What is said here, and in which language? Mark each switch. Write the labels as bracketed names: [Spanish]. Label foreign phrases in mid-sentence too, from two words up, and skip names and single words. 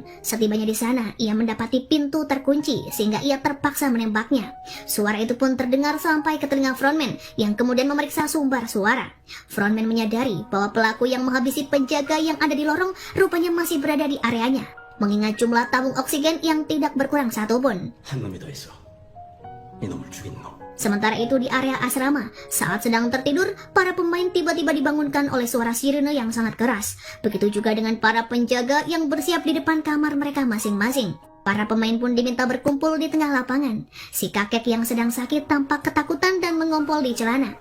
[Indonesian] Setibanya di sana, ia mendapati pintu terkunci sehingga ia terpaksa menembaknya. Suara itu pun terdengar sampai ke telinga frontman yang kemudian memeriksa sumber suara. Frontman menyadari bahwa pelaku yang menghabisi penjaga yang ada di lorong rupanya masih berada di areanya, mengingat jumlah tabung oksigen yang tidak berkurang satupun. [Korean] 한 놈이 더 있어. 이놈을 죽인 놈. [Indonesian] Sementara itu di area asrama, saat sedang tertidur, para pemain tiba-tiba dibangunkan oleh suara sirene yang sangat keras. Begitu juga dengan para penjaga yang bersiap di depan kamar mereka masing-masing. Para pemain pun diminta berkumpul di tengah lapangan. Si kakek yang sedang sakit tampak ketakutan dan mengompol di celana.